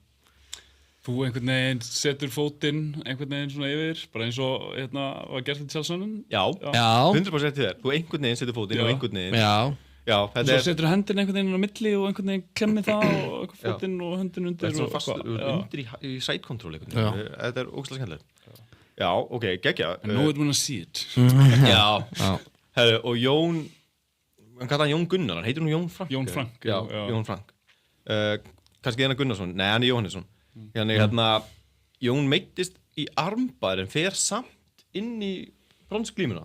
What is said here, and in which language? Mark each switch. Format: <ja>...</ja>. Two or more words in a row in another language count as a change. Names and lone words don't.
<is>Þú einhvern veginn setur fótinn einhvern veginn svona yfir, bara eins og var gert þetta sjálfsönnum. Já, Já. 100% til þér. Þú einhvern veginn setur fótinn og einhvern veginn. Já. Já, Og þetta svo er setur hendin einhvern veginn á milli og einhvern veginn klemmi það og einhvern fótinn og höndin undir. þetta er svona og fast eitthvað. Já. undir í</is> <en>side control</en> <is>einhvern Já. veginn. Þetta er ógæslega skemmtilegt. Já, ok, geggja.</is> <en>I know it when I see it.</en> <is>Já. Já. Herru, og Jón, hann kallar hann Jón Gunnar, hann heitir nú Jón Frank. Jón eða? Frank, Já, já. Jón Frank. Kannski Einar Gunnarsson, nei, hann er Jóhannesson. Þannig, Jón meiddist í armbar en fer samt inn í bronsglímuna.</is>